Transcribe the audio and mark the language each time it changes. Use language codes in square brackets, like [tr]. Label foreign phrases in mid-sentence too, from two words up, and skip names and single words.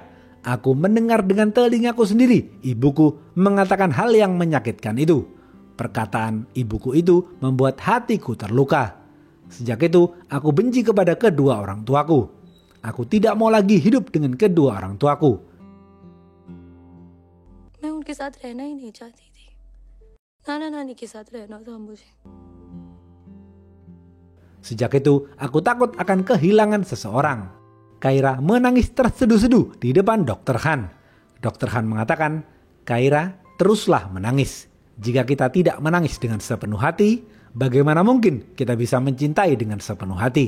[id] Aku mendengar dengan telingaku sendiri, ibuku mengatakan hal yang menyakitkan itu. Perkataan ibuku itu membuat hatiku terluka. Sejak itu, aku benci kepada kedua orang tuaku. Aku tidak mau lagi hidup dengan kedua orang tuaku. [hi] मैं उनके साथ रहना ही नहीं चाहती थी। नाना नानी के साथ रहना था मुझे। [id] Sejak itu, aku takut akan kehilangan seseorang. Kaira menangis terseduh-seduh di depan Dr. Han. Dr. Han mengatakan, Kaira, teruslah menangis. Jika kita tidak menangis dengan sepenuh hati, bagaimana mungkin kita bisa mencintai dengan sepenuh hati?